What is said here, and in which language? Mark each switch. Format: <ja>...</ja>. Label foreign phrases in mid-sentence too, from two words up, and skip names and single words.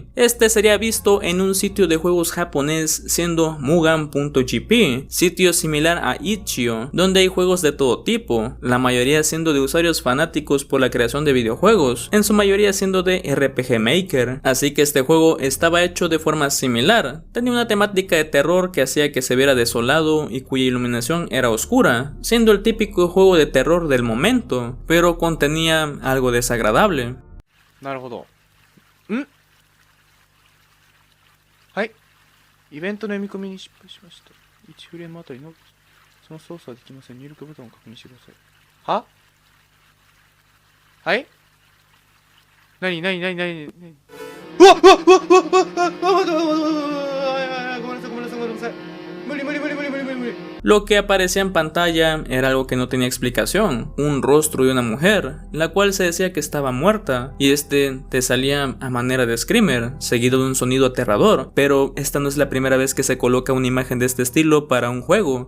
<es>Este sería visto en un sitio de juegos japonés siendo Mugan.gp, sitio similar a Itch.io, donde hay juegos de todo tipo, la mayoría siendo de usuarios fanáticos por la creación de videojuegos, en su mayoría siendo de RPG Maker, así que este juego estaba hecho de forma similar, tenía una temática de terror que hacía que se viera desolado y cuya iluminación era oscura, siendo el típico juego de terror del momento, pero contenía algo desagradable.</es> <ja>なるほど。ん？はい。イベントの読み込みに失敗しました。1フレームあたりのその操作はできません。入力ボタンを確認してください。は？はい？何何何何何？うわっうわっうわっうわっうわっうわっうわっうわっうわっごめんなさいごめんなさいごめんなさい。無理無理無理無理無理無理無理。</ja> <es>Lo que aparecía en pantalla era algo que no tenía explicación, un rostro de una mujer, la cual se decía que estaba muerta, y este te salía a manera de screamer, seguido de un sonido aterrador, pero esta no es la primera vez que se coloca una imagen de este estilo para un juego.</es>